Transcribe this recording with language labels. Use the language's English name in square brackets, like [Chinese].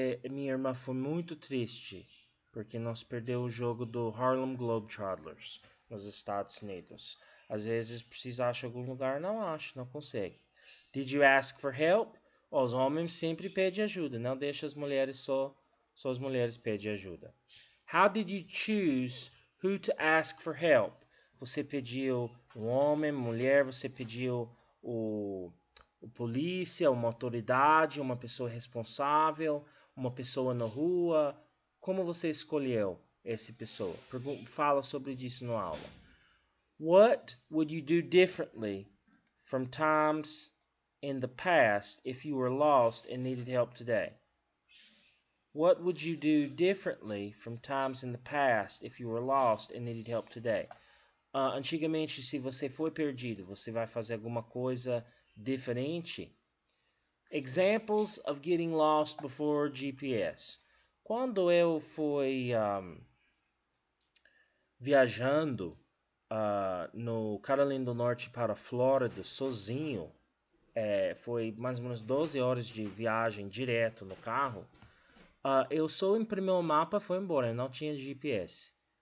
[Portuguese] Minha irmã foi muito triste, porque nós perdemos o jogo do Harlem Globetrotters nos Estados Unidos. Às vezes precisa achar algum lugar, não acha, não consegue. [English] Did you ask for help? [Portuguese] Os homens sempre pedem ajuda, não deixa as mulheres só as mulheres pedem ajuda. [English] How did you choose who to ask for help? [Portuguese] Você pediu um homem, mulher, você pediu o polícia, uma autoridade, uma pessoa responsável, uma pessoa na rua. Como você escolheu essa pessoa? Fala sobre isso na aula. [English] What would you do differently from times in the past if you were lost and needed help today? What would you do differently from times in the past if you were lost and needed help today? [Portuguese] Antigamente, se você foi perdido, você vai fazer alguma coisa diferente? [English] Examples of getting lost before GPS. [Portuguese] Quando eu fui viajando no Carolina do Norte para a Flórida sozinho, foi mais ou menos 12 horas de viagem direto no carro, eu só imprimi o mapa e foi embora, eu não tinha GPS.